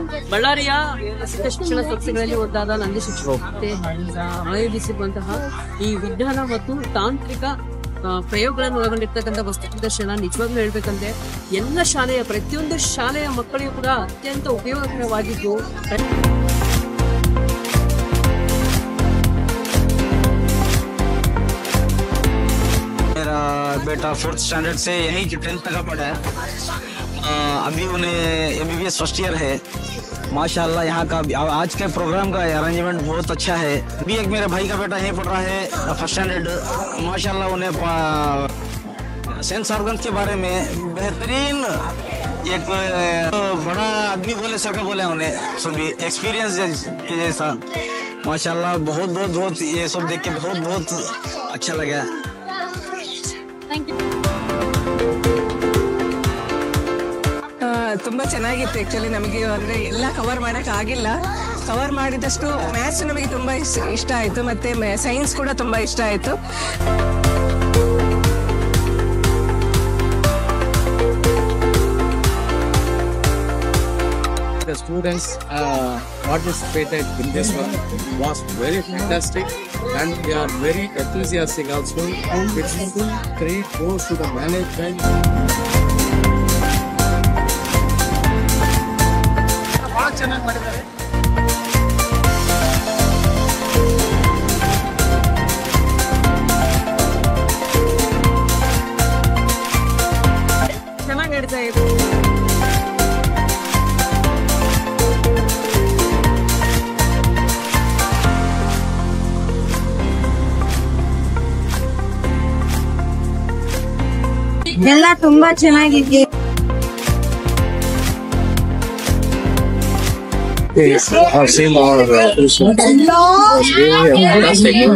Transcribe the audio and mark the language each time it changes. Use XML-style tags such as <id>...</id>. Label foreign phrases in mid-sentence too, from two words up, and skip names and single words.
<kn>ಬಳ್ಳಾರಿಯ ಶಿಕ್ಷಣ ಸಂಸ್ಥೆಗಳಲ್ಲಿ ಒಂದಾದ ನಂದಿ ಶಿಕ್ಷಣ ಆಯೋಜಿಸಿರುವಂತಹ ಈ ವಿಜ್ಞಾನ ಮತ್ತು ತಾಂತ್ರಿಕ ಪ್ರಯೋಗಗಳನ್ನು ಒಳಗೊಂಡಿರ್ತಕ್ಕಂಥ ವಸ್ತು ಪ್ರದರ್ಶನ ನಿಜವಾಗ್ಲೂ ಹೇಳ್ಬೇಕಂದ್ರೆ ಎಲ್ಲ ಶಾಲೆಯ ಪ್ರತಿಯೊಂದು ಶಾಲೆಯ ಮಕ್ಕಳಿಗೂ ಕೂಡ ಅತ್ಯಂತ ಉಪಯೋಗಕರವಾಗಿದ್ದು</kn> <hi>मेरा बेटा 4th स्टैंडर्ड से यहीं 10th तक पढ़ा है। अभी उन्हें MBBS</hi> <en>first year</en> <hi>है। माशाल्लाह यहाँ का आज के प्रोग्राम का अरेंजमेंट बहुत अच्छा है। अभी एक मेरे भाई का बेटा यहीं पढ़ रहा है 1st स्टैंडर्ड। माशाल्लाह उन्हें</hi> <en>sense organ</en> <hi>के बारे में बेहतरीन एक बड़ा आदमी बोले सका बोले उन्हें सभी एक्सपीरियंस के जैसा। माशाल्लाह बहुत बहुत बहुत ये सब देख के बहुत बहुत अच्छा लगा।</hi> <kn>ತುಂಬಾ ಚೆನ್ನಾಗಿತ್ತು ಆಕ್ಚುಲಿ ನಮಗೆ ಅಂದ್ರೆ ಎಲ್ಲ ಕವರ್ ಮಾಡಕ್ ಆಗಿಲ್ಲ ಕವರ್ ಮಾಡಿದಷ್ಟು ಮ್ಯಾಥ್ಸ್ ನಮಗೆ ತುಂಬಾ ಇಷ್ಟ ಆಯ್ತು ಮತ್ತೆ ಸೈನ್ಸ್ ಕೂಡ ತುಂಬಾ ಇಷ್ಟ ಆಯ್ತು</kn> <en>The students participated in this one was very fantastic and they are very enthusiastic also. It's full credit goes to the management.</en> <kn>ಚೆನ್ನಾಗಿ ಮಾಡಿದ್ದಾರೆ ಚೆನ್ನಾಗಿ ನಡೀತಾ ಇದೆ ಎಲ್ಲ ತುಂಬಾ ಚೆನ್ನಾಗಿದೆ</kn> <en>I've seen all of that. It was really fantastic.</en>